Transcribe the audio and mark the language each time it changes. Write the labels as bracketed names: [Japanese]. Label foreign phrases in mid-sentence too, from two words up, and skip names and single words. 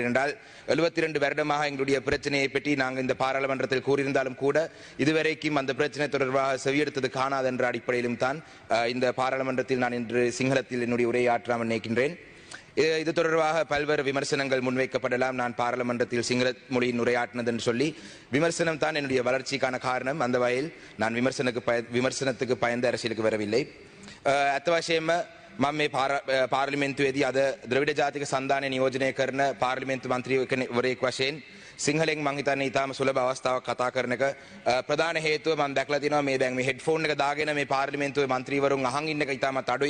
[Tamil] என்றால் 72 வருடமாக எங்களுடைய பிரச்சனையை பற்றி நாங்கள் இந்த பாராளுமன்றத்தில் கூறியிருந்தாலும் கூட இதுவரைக்கும் அந்த பிரச்சனை தொடர்பாக செவியெடுத்தது காணாது என்ற அடிப்படையிலும் தான் இந்த பாராளுமன்றத்தில் நான் இன்று சிங்களத்தில் என்னுடைய உரையாற்றாமல் நினைக்கின்றேன். இது தொடர்பாக பல்வேறு விமர்சனங்கள் முன்வைக்கப்படலாம். நான் பாராளுமன்றத்தில் சிங்கள மொழியின் உரையாற்றினது என்று சொல்லி விமர்சனம் தான் என்னுடைய வளர்ச்சிக்கான காரணம். அந்த வகையில் நான் விமர்சனத்துக்கு பயந்த அரசியலுக்கு வரவில்லை. [Sinhala] අත්වශයෙන්ම මම මේ පාර්ලිමේන්තුවේදී අද ද්‍රවිඩ ජාතික සන්ධානය නියෝජනය කරන පාර්ලිමේන්තු මන්ත්‍රීවරයෙක් වශයෙන් සිංහලෙන් මං හිතන්නේ ඉතාම සුලභ අවස්ථාවක් කතා කරන එක. ප්‍රධාන හේතුව මම දැක්ලා තිනවා මේ දැන් මේ හෙඩ්ෆෝන් එක දාගෙන මේ පාර්ලිමේන්තුවේ මන්ත්‍රීවරුන් අහන් ඉන්න එක ඉතාමත් අඩුයි.